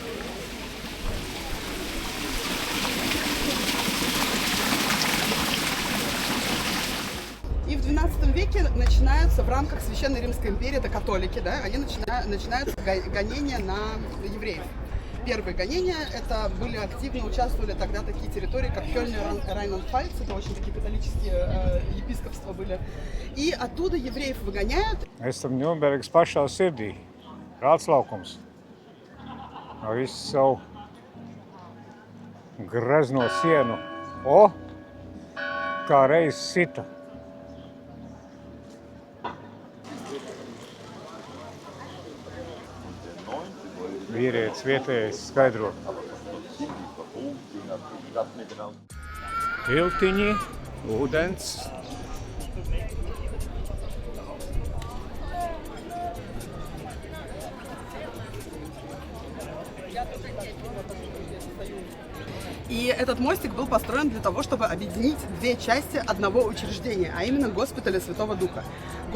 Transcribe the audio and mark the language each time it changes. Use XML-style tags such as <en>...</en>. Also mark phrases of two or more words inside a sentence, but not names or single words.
<ru>И в XII веке начинаются в рамках Священной Римской империи, это католики, да, они начинаются гонения на евреев. Первые гонения, это активно участвовали тогда такие территории, как Кёльн и Райнланд-Пфальц, это очень такие католические епископства были. И оттуда евреев выгоняют.</ru> <lv>Esam Ņūrnbergas pašā sirdī. Rāds laukums. Ar visu savu grezno sienu. O! Kā reiz sita. Vīrietis vietējais skaidro. Tiltiņi, ūdens.</lv> <ru>И этот мостик был построен для того, чтобы объединить две части одного учреждения, а именно госпиталя Святого Духа.</ru>